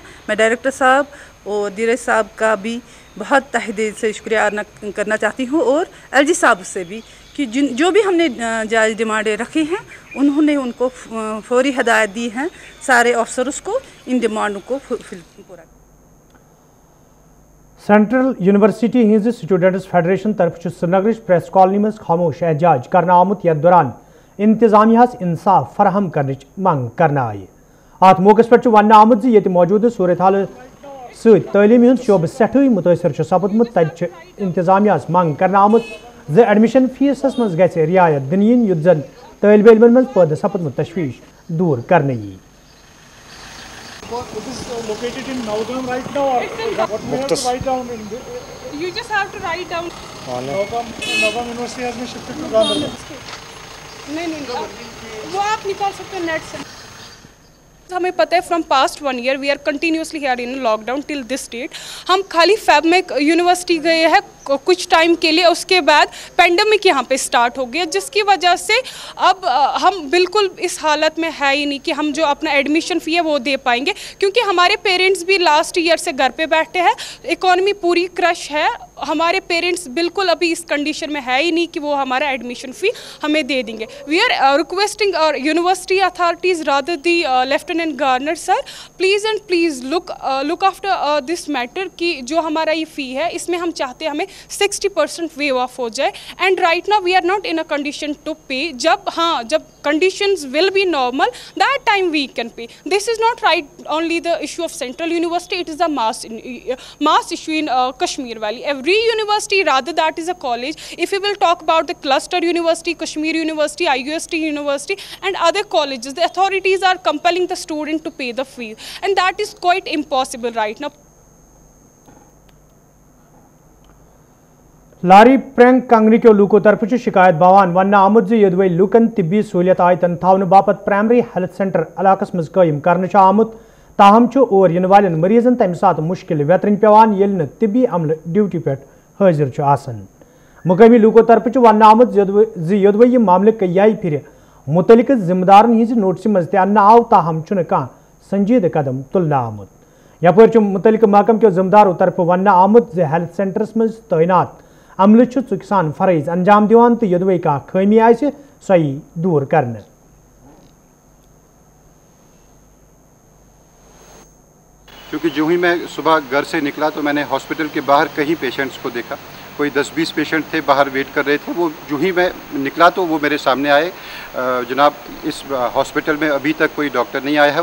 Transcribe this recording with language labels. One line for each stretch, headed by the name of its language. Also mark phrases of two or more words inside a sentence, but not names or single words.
Urdu: میں ڈائریکٹر صاحب اور دھیرج صاحب کا بھی بہت تہہ دل سے شکریہ ادا کرنا چاہتی ہوں، اور LG صاحب سے بھی کہ جو بھی ہم نے جائز ڈیمانڈیں رکھی ہیں انہوں نے ان کو فوری ہدایت دی ہیں سارے آفیسرز کو ان ڈیمانڈوں کو پورا.
Kashmiri: सेंट्रल यूनिवर्सिटी हिंज स्टूडेंट्स फेडरेशन तरफ श्रीनगर प्रेस कॉलोनी में खामोश एहजाज करना आमुत यथ दौरान इंतजामिया इंसाफ फराहम करने मंग करना आई। अत मौके पे वन आमुत ये मौजूद सूरत हाल तलीम हूँ शोब सठी मुतासर सपदमुत तत इंतजामिया मंग करना आमुत ज एडमिशन फीसस मज गि रियायत दिन युत जन तलब इलमन मज पैदा सपदमुत तशवीश दूर करने यी।
English: It is located in Navgram right now, or what we have to write down in You just have to write down. Nagam University has been shifted to Gandhinagar.
Urdu: نہیں وہ آپ نکال سکتے ہیں نیٹ سے. ہمیں پتا ہے
English: from past 1 year we are continuously here in lockdown till this date.
Urdu: ہم خالی فیب میں یونیورسٹی گئے ہیں کچھ ٹائم کے لیے، اس کے بعد پینڈیمک یہاں پہ اسٹارٹ ہو گیا، جس کی وجہ سے اب ہم بالکل اس حالت میں ہے ہی نہیں کہ ہم جو اپنا ایڈمیشن فیس ہے وہ دے پائیں گے، کیونکہ ہمارے پیرنٹس بھی لاسٹ ایئر سے گھر پہ بیٹھے ہیں، اکانومی پوری کرش ہے. ہمارے پیرنٹس بالکل ابھی اس کنڈیشن میں ہے ہی نہیں کہ وہ ہمارا ایڈمیشن فیس ہمیں دے دیں گے.
English: we are requesting our university authorities rather the Lieutenant Governor sir, please and please look after this matter
Urdu: کہ جو ہمارا یہ فیس ہے اس میں ہم چاہتے ہیں ہمیں 60% ویو آف ہو جائے.
English: and right now we are not in a condition to pay. جب conditions will be normal that time we can pay. this is not right only the issue of Central University, it is a mass issue in Kashmir Valley. Every university, rather that is a college. If we will talk about the cluster university, Kashmir University, IUST University and other colleges, the authorities are compelling the student to pay the fee, and that is quite impossible right now.
Kashmiri: लारी प्रैंक कंगनी के लूको तरफ शिकायत बवान वन आमुद यदवे लूकन तिब्बी सहूलियत आयतन थावन बापत प्राइमरी हेल्थ सेंटर इलाकस मज कायम करने आमुद, ताहम और इन वाले मरीजन तम सात मुश्किल वेतरन पेवान येल तिब्बी अमल ड्यूटी पे हाजिर आसन. मुकामी लूको तरफ वन आमुद यदवे यह मामले कई फिर मुतलिक जिम्मेदारन हिज नोटिस मज तन आव, ताहम कह संजीद कदम तुलना आमुद. यपर मुतलिक महकम के जिम्मेदारों तरफ वन आमुद हेल्थ सेंटरस मज तैनात अमल चुक सान फरज अंजाम दिवान तो यदवे कह खामी आए सही दूर करने.
Urdu: کیونکہ جو ہی میں صبح گھر سے نکلا تو میں نے ہاسپٹل کے باہر کئی پیشنٹس کو دیکھا، کوئی 10-20 پیشنٹ تھے باہر ویٹ کر رہے تھے. وہ جو ہی میں نکلا تو وہ میرے سامنے آئے، جناب اس ہاسپٹل میں ابھی تک کوئی ڈاکٹر نہیں آیا ہے.